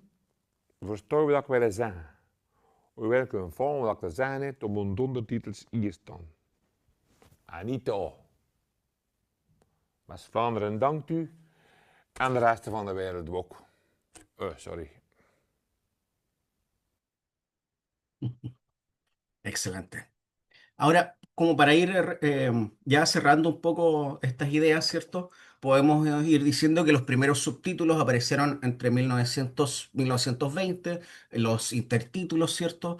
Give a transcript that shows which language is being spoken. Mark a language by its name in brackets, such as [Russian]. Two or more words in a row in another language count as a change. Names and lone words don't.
[Dutch] Verstaan we dat ik wil zeggen? We willen kunnen volgen wat ik te zeggen heb op mijn ondertitels hier staan. En niet daar. West-Vlaanderen dankt u. En de rest van de wereld ook. Sorry. [Spanish] Excelente. Ahora, como para ir ya cerrando un poco estas ideas, ¿cierto? Podemos ir diciendo que los primeros subtítulos aparecieron entre 1900 y 1920, los intertítulos, ¿cierto?